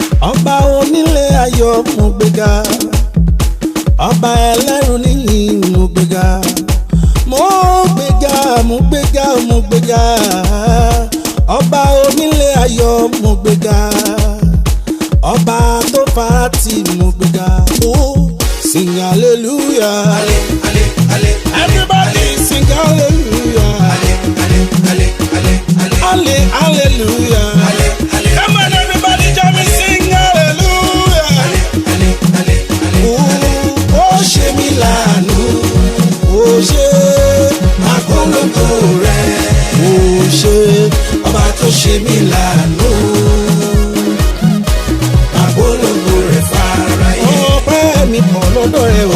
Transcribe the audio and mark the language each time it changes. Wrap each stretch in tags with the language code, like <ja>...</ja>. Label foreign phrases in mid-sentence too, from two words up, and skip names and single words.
<yo>Ọba onílé ayọ̀, mo gbéga. Ọba ẹlẹ́rù níyìn, mo gbéga. Mo gbéga, mo gbéga, mo gbéga. Ọba onílé ayọ̀, mo gbéga. Ọba tó fa tí mo gbé ga.</yo> <en>Oh, sing hallelujah. Ale, ale, ale, Everybody ale. sing hallelujah. Ale, ale, ale, ale, ale. Ale, hallelujah. Ale, ale, Come on, everybody, join me, sing hallelujah. Ale, ale, ale, ale, ale.</en> <yo>Oh, ó ṣe mí láàánú. Ó ṣe, Màá polongo rẹ̀. ó ṣe, Ọba tó ṣe mí láàánú. Màá polongo rẹ̀ fáráyé. Ọpẹ́ mi pọ̀ lọ́dọ̀ rẹ o.</yo>